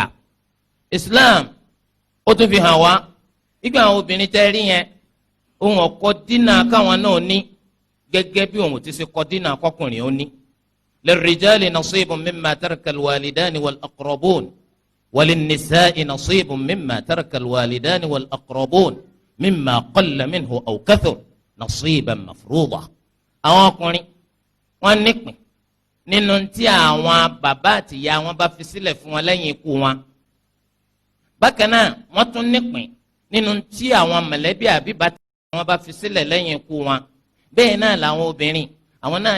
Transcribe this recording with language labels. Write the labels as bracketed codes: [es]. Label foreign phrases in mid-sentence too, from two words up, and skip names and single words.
[yo] Islam ó tún fi hàn wá nígbà àwọn obìnrin tẹ́ rí yẹn ohun ọ̀kọ́ dínà káwọn náà ní gẹ́gẹ́ bí ohun ti ṣe kọ́ dínà kọkùnrin ó ní. [ar] للرجال نصيب مما ترك الوالدان والأقربون وللنساء نصيب مما ترك الوالدان والأقربون مما قل منه أو كثر نصيبا مفروضا [yo] àwọn ọkùnrin wọ́n nípìn nínú tí àwọn bàbá àti ìyá wọn bá fi sílẹ̀ fún wọn lẹ́yìn ikú wọn bákan náà wọ́n tún nípìn nínú tí àwọn mọ̀lẹ́bí àbí bàtà wọn bá fi sílẹ̀ lẹ́yìn ikú wọn bẹ́ẹ̀ náà làwọn obìnrin àwọn náà